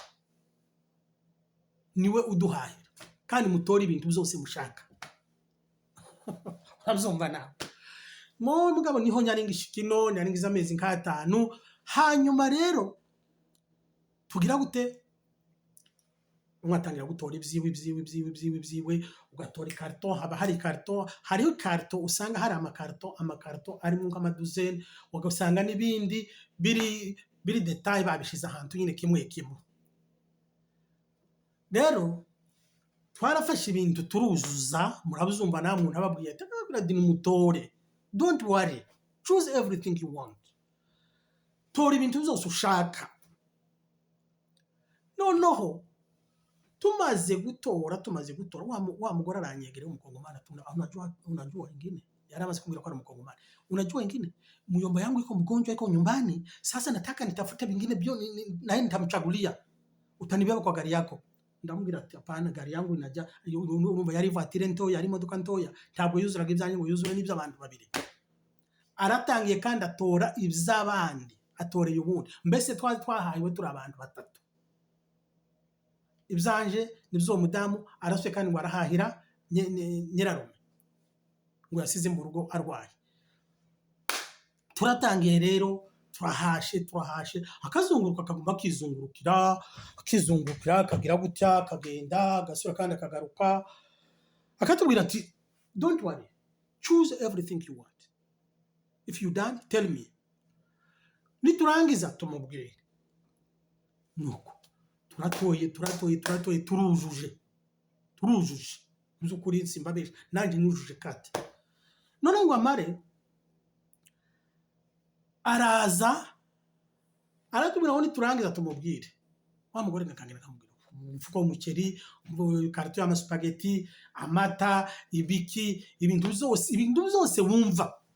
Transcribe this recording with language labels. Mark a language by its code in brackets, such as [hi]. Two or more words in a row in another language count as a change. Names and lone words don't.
[rw] niwe uduhahira kandi mutore ibintu byose mushaka urabyumva nawe mugabo niho nyaringisha kino nyaringiza amezi nk'atanu hanyuma rero tugira gute mwatangira gutora ibyiwe ugatora ikarito haba hari ikarito hariho ikarito usanga hari amakarito arimo nk'amaduzeni ugasanga n'ibindi biri detaye babishize ahantu nyine kimwe rero twarafashe ibintu turuzuza murabuzumva nta muntu ababwiye ati ni mutore [en] don't worry choose everything you want [rw] tora ibintu byose ushaka noneho tumaze gutora wa mugore aranyegera umukongomani [sw] unajua wengine [rw] yarabaze kumbwira ko ari umukongomani [sw] unajua wengine muyomba yangu iko mgonjwa iko nyumbani sasa nataka nitafute vingine byo naye nitamchagulia utanibeba kwa gari yako [rw] ndamubwira ati [sw] apana gari yangu inajya [rw] urumva yari voiture ntoya yari imodoka ntoya ntabwo yuzuraga ibyanyu ngo yuzure n'ibyo abantu babiri aratangiye kandi atora iby'abandi atoreye ubundi mbese twahayiwe turi abantu batatu ibyanje nibyo mudamu araswe kandi ngo arahahira nyirarume ngo yasize mu rugo arwaye turatangiye rero turahashe akazunguruka akaguma akizungurukira akagira gutya akagenda agasura kandi akagaruka akatubwira ati [en] don't worry choose everything you want if you done tell me [rw] niturangiza tumubwire nuko turatoye turujuje by'ukuri simbabesha nanjye nujuje kate none ngo amare araza aratubwira ngo niturangiza tumubwire wa mugore nakangira kamubwira umufuko w'umuceri karito y'amaspaghetti amata ibiki ibintu byose wumva